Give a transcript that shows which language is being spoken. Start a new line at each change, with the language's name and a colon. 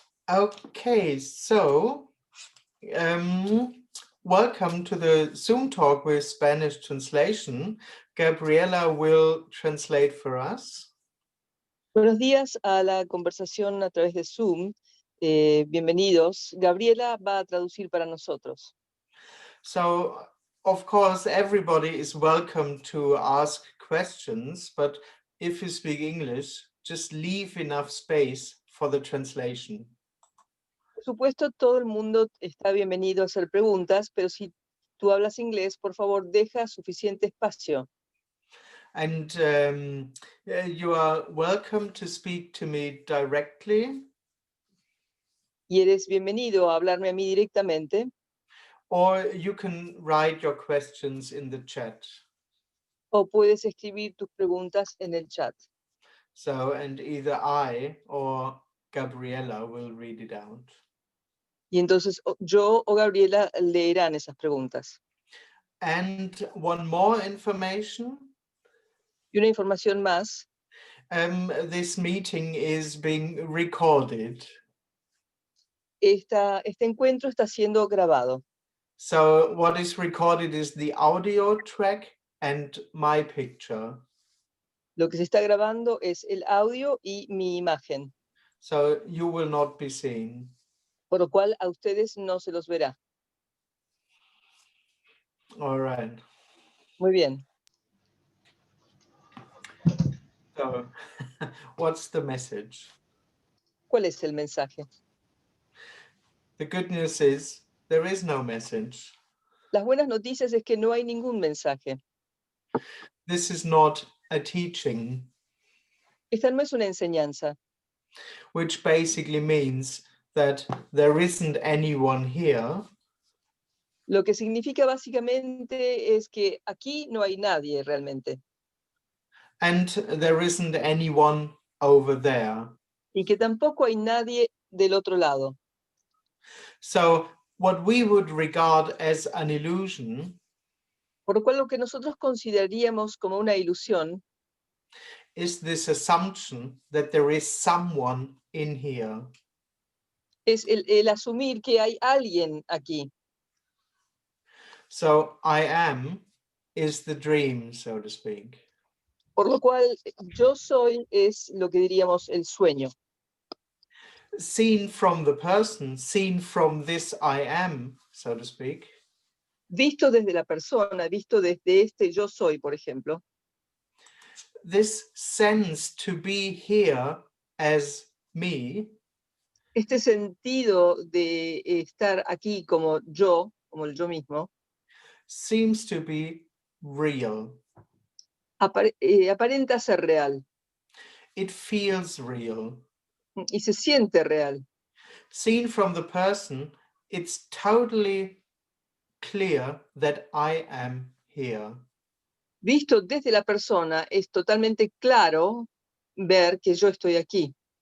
English: Okay, so welcome to the Zoom talk with Spanish translation. Gabriela will translate for us.
Spanish: Buenos días a la conversación a través de Zoom. Bienvenidos. Gabriela va a traducir para nosotros.
English: So, of course, everybody is welcome to ask questions, but if you speak English, just leave enough space for the translation.
Spanish: Por supuesto, todo el mundo está bienvenido a hacer preguntas, pero si tú hablas inglés, por favor, deja suficiente espacio.
English: And you are welcome to speak to me directly.
Spanish: Y eres bienvenido a hablarme a mí directamente.
English: Or you can write your questions in the chat.
Spanish: O puedes escribir tus preguntas en el chat.
English: So, and either I or Gabriela will read it out.
Spanish: Y entonces yo o Gabriela leerán esas preguntas.
English: And one more information.
Spanish: Y una información más.
English: This meeting is being recorded.
Spanish: Este encuentro está siendo grabado.
English: So what is recorded is the audio track and my picture.
Spanish: Lo que se está grabando es el audio y mi imagen.
English: So you will not be seen.
Spanish: Por lo cual a ustedes no se los verá.
English: All right.
Spanish: Muy bien.
English: So what's the message?
Spanish: ¿Cuál es el mensaje?
English: The good news is there is no message.
Spanish: Las buenas noticias es que no hay ningún mensaje.
English: This is not a teaching.
Spanish: Esta no es una enseñanza.
English: Which basically means that there isn't anyone here.
Spanish: Lo que significa básicamente es que aquí no hay nadie realmente.
English: And there isn't anyone over there.
Spanish: Y que tampoco hay nadie del otro lado.
English: So what we would regard as an illusion
Spanish: Por lo cual lo que nosotros consideraríamos como una ilusión
English: is this assumption that there is someone in here.
Spanish: es el asumir que hay alguien aquí.
English: So I am is the dream, so to speak.
Spanish: Por lo cual yo soy es lo que diríamos el sueño.
English: Seen from the person, seen from this I am, so to speak.
Spanish: Visto desde la persona, visto desde este yo soy, por ejemplo.
English: This sense to be here as me
Spanish: Este sentido de estar aquí como el yo mismo,
English: seems to be real.
Spanish: aparenta ser real.
English: It feels real.
Spanish: Y se siente real.
English: Seen from the person, it's totally clear that I am here.
Spanish: Visto desde la persona, es totalmente claro ver que yo estoy aquí.